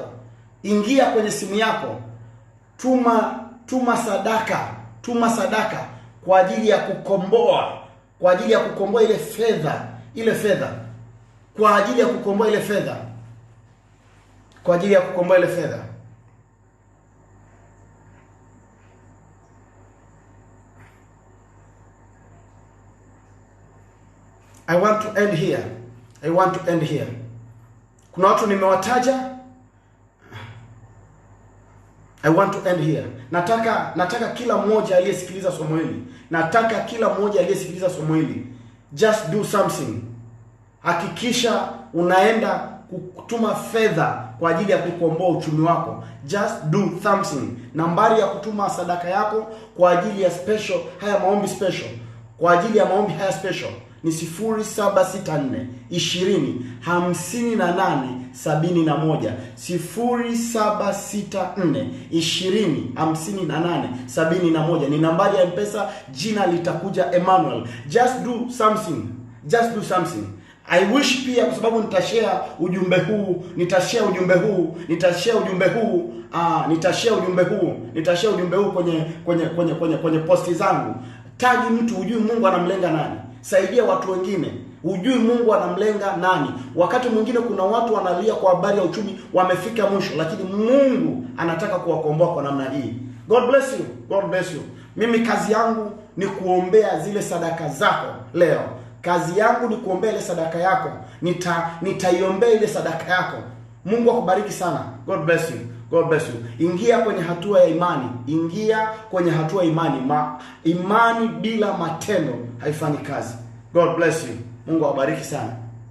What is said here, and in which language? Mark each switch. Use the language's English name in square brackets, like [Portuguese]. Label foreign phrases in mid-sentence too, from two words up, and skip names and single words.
[Swahili] Ingia kwenye simu yako. Tuma sadaka kwa ajili ya kukomboa, ile fedha. Kwa ajili ya kukomboa ile fedha. [English] I want to end here. [Swahili] Kuna watu nimewataja. [English] I want to end here. [Swahili] Nataka kila mmoja aliyesikiliza somo hili. [English] Just do something. [Swahili] Hakikisha unaenda kutuma fedha kwa ajili ya kukomboa uchumi wako. [English] Just do something. [Swahili] Nambari ya kutuma sadaka yako kwa ajili ya maombi special. ni 0764 20 58 71. 0764 20 58 71 ni nambari ya M-Pesa. Jina litakuja Emmanuel. [English] Just do something. Just do something. I wish [Swahili] pia, kwa sababu nitashare ujumbe huu kwenye posti zangu. Tagi mtu, hujui Mungu anamlenga nani. Saidia watu wengine, hujui Mungu anamlenga nani. Wakati mwingine kuna watu wanalia kwa habari ya uchumi, wamefika mwisho, lakini Mungu anataka kuwakomboa kwa namna hii. [English] God bless you. God bless you. [Swahili] Mimi kazi yangu ni kuombea zile sadaka zako leo. Kazi yangu ni kuombea ile sadaka yako. Nitaiombea ile sadaka yako. Mungu akubariki sana. [English] God bless you. God bless you. [Swahili] Ingia kwenye hatua ya imani. Imani bila matendo haifanyi kazi. [English] God bless you. [Swahili] Mungu awabariki sana.